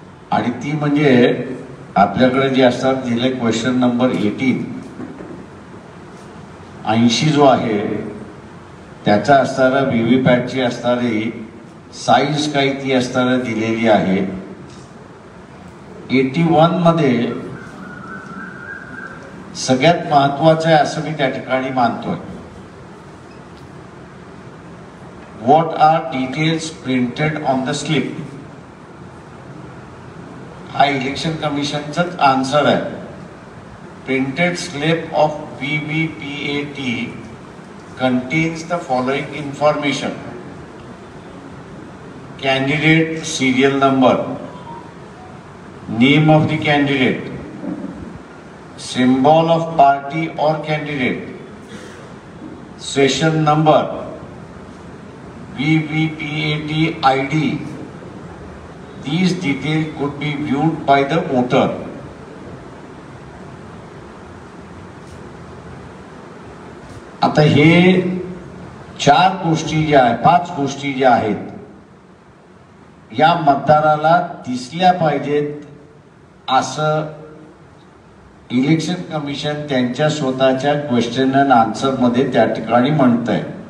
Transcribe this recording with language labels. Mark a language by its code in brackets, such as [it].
[mr] आणि ती म्हणजे आपल्याकडे जे असतात दिले क्वेश्चन नंबर 80 जो आहे त्याचा असताना व्हीव्हीपॅटची असणारी साईज काही ती असताना दिलेली आहे. 81 मध्ये सगळ्यात महत्वाचं आहे असं मी त्या ठिकाणी मानतोय. [en] What are details printed on the slip? [mr] हा इलेक्शन कमिशनचाच आन्सर आहे. [en] Printed slip of VVPAT contains the following information: candidate serial number, name of the candidate, symbol of party or candidate, session number, VVPAT ID. These details could be viewed by the voter. [mr] आता हे 4 गोष्टी ज्या आहेत, 5 गोष्टी ज्या आहेत या मतदाराला दिसल्या पाहिजेत असं इलेक्शन कमिशन त्यांच्या स्वतःच्या क्वेश्चन अँड आन्सर मध्ये त्या ठिकाणी म्हणतंय.